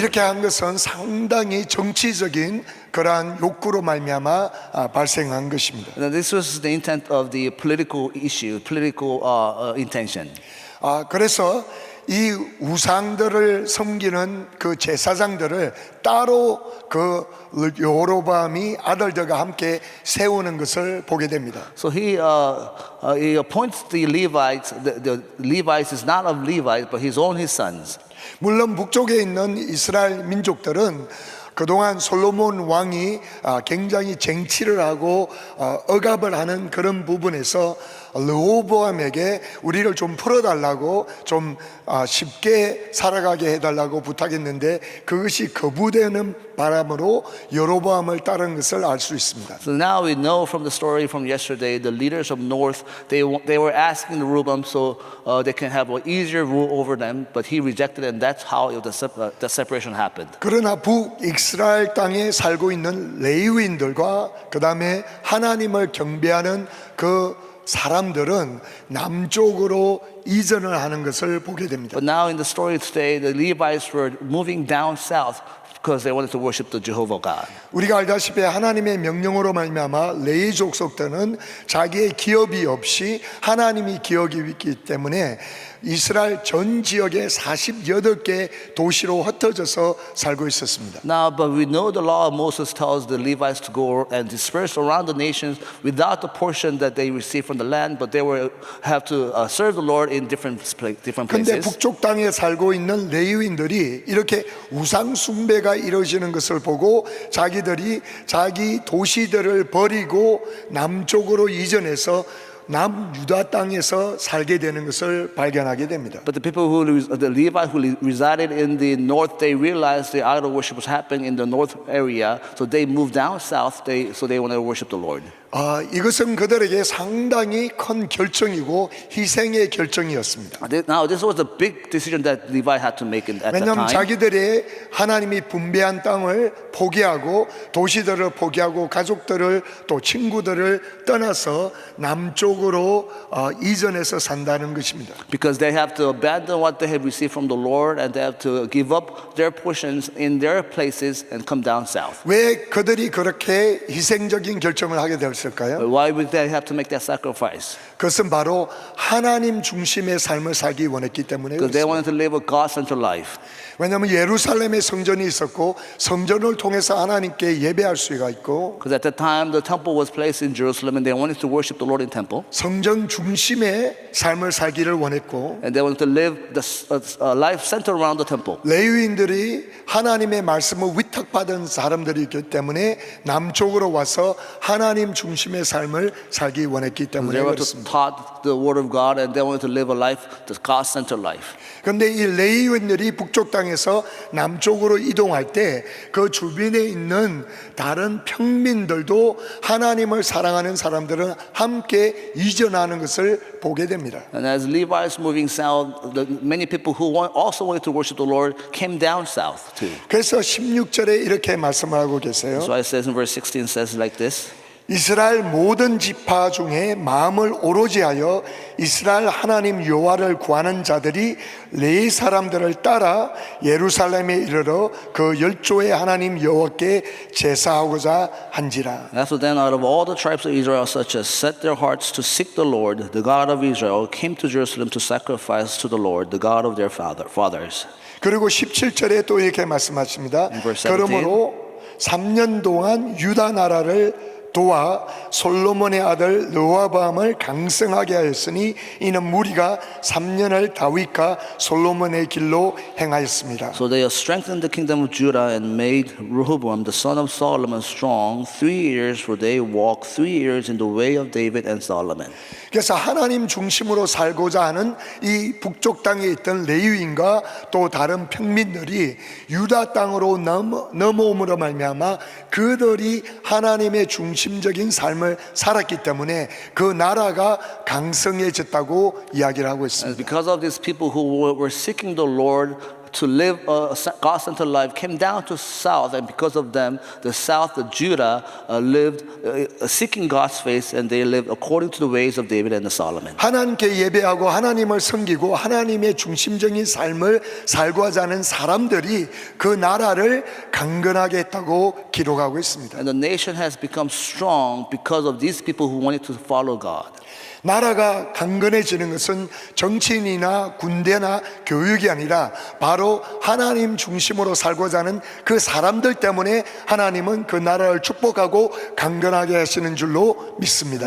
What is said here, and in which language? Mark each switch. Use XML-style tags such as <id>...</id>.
<ko>이렇게 한 것은 상당히 정치적인 그러한 욕구로 말미암아 발생한 것입니다.</ko> <en>Now, this was the intent of the political issue, political intention.</en> <ko>그래서 이 우상들을 섬기는 그 제사장들을 따로 그 여로보암이 아들들과 함께 세우는 것을 보게 됩니다.</ko> <en>So he appoints the Levites. The Levites is not of Levites, but his own his sons.</en> <ko>물론 북쪽에 있는 이스라엘 민족들은 그동안 솔로몬 왕이 굉장히 쟁취를 하고 억압을 하는 그런 부분에서 르호보암에게 우리를 좀 풀어달라고, 좀 쉽게 살아가게 해달라고 부탁했는데 그것이 거부되는 바람으로 여로보암을 따른 것을 알 수 있습니다.</ko> <en>So now we know from the story from yesterday, the leaders of North, they were asking the Rehoboam so they can have an easier rule over them, but he rejected it, and that's how the separation happened.</en> <ko>그러나 북이스라엘 땅에 살고 있는 레위인들과 그 다음에 하나님을 경배하는 그 사람들은 남쪽으로 이전을 하는 것을 보게 됩니다.</ko> <en>But now in the story today, the Levites were moving down south, because they wanted to worship the Jehovah God.</en> <ko>우리가 알다시피 하나님의 명령으로 말미암아 레위 족속들은 자기의 기업이 없이 하나님이 기업이 있기 때문에 이스라엘 전 지역의 48개 도시로 흩어져서 살고 있었습니다.</ko> <en>Now, but we know the law of Moses tells the Levites to go and disperse around the nations without the portion that they receive from the land, but they will have to serve the Lord in different</en> <ko>근데</ko> <en>places.</en> <ko>북쪽 땅에 살고 있는 레위인들이 이렇게 우상 숭배가 이루어지는 것을 보고 자기들이 자기 도시들을 버리고 남쪽으로 이전해서 남유다 땅에서 살게 되는 것을 발견하게 됩니다.</ko> <en>But the people the Levites who resided in the north, they realized the idol worship was happening in the north area, so they moved down south. So they wanted to worship the Lord.</en> <ko>이것은 그들에게 상당히 큰 결정이고 희생의 결정이었습니다.</ko> <en>Now, this was a big decision that Levi had to make at that</en> <ko>왜냐하면</ko> <en>time.</en> <ko>자기들의 하나님이 분배한 땅을 포기하고 도시들을 포기하고 가족들을 또 친구들을 떠나서 남쪽으로 이전해서 산다는 것입니다.</ko> <en>Because they have to abandon what they have received from the Lord, and they have to give up their portions in their places and come down south.</en> <ko>왜 그들이 그렇게 희생적인 결정을 하게 되었을까요?</ko> <en>Why would they have to make that sacrifice?</en> <ko>그것은 바로 하나님 중심의 삶을 살기 원했기 때문에</ko> <en>Because they wanted to live a God-centered life.</en> <ko>왜냐하면 예루살렘에 성전이 있었고 성전을 통해서 하나님께 예배할 수가 있고</ko> <en>Because at that time the temple was placed in Jerusalem, and they wanted to worship the Lord in temple,</en> <ko>성전 중심의 삶을 살기를 원했고</ko> <en>and they wanted to live the life centered around the temple.</en> <ko>레위인들이 하나님의 말씀을 위탁받은 사람들이기 때문에 남쪽으로 와서 하나님 중심의 삶을 살기 원했기 때문에</ko> <en>They were</en> <ko>그렇습니다.</ko> <en>taught the word of God, and they wanted to live a life, the God-centered life.</en> <ko>그런데 이 레위인들이 북쪽 땅에서 남쪽으로 이동할 때 그 주변에 있는 다른 평민들도 하나님을 사랑하는 사람들은 함께 이전하는 것을 보게 됩니다.</ko> <en>And as Levites moving south, many people who also wanted to worship the Lord came down south too.</en> <ko>그래서 16절에 이렇게 말씀하고 계세요.</ko> <en>So it says in verse 16 says like this.</en> <ko>이스라엘 모든 지파 중에 마음을 오로지 하여 이스라엘 하나님 여호와를 구하는 자들이 레위 사람들을 따라 예루살렘에 이르러 그 열조의 하나님 여호와께 제사하고자 한지라.</ko> <en>After then, out of all the tribes of Israel, such as set their hearts to seek the Lord, the God of Israel, came to Jerusalem to sacrifice to the Lord, the God of their fathers.</en> <ko>그리고 17절에 또 이렇게 말씀하십니다.</ko> <en>In verse 17.</en> <ko>그러므로 3년 동안 유다 나라를 도와 솔로몬의 아들 르호보암을 강성하게 하였으니 이는 무리가 3년을 다윗과 솔로몬의 길로 행하였습니다.</ko> <en>So they strengthened the kingdom of Judah and made Rehoboam, the son of Solomon, strong 3 years, for they walked 3 years in the way of David and Solomon.</en> <ko>그래서 하나님 중심으로 살고자 하는 이 북쪽 땅에 있던 레위인과 또 다른 평민들이 유다 땅으로 넘어옴으로 말미암아 그들이 하나님의 중심적인 삶을 살았기 때문에 그 나라가 강성해졌다고 이야기를 하고</ko> <en>And</en> <ko>있습니다.</ko> <en>because of these people who were seeking the Lord to live a God-centered life came down to south, and because of them, the south, the Judah, lived seeking God's face, and they lived according to the ways of David and Solomon.</en> <ko>하나님께 예배하고 하나님을 섬기고 하나님의 중심적인 삶을 살고자 하는 사람들이 그 나라를 강건하게 했다고 기록하고 있습니다.</ko> <en>And the nation has become strong because of these people who wanted to follow God.</en> <ko>나라가 강건해지는 것은 정치인이나 군대나 교육이 아니라 바로 하나님 중심으로 살고자 하는 그 사람들 때문에 하나님은 그 나라를 축복하고 강건하게 하시는 줄로 믿습니다.</ko>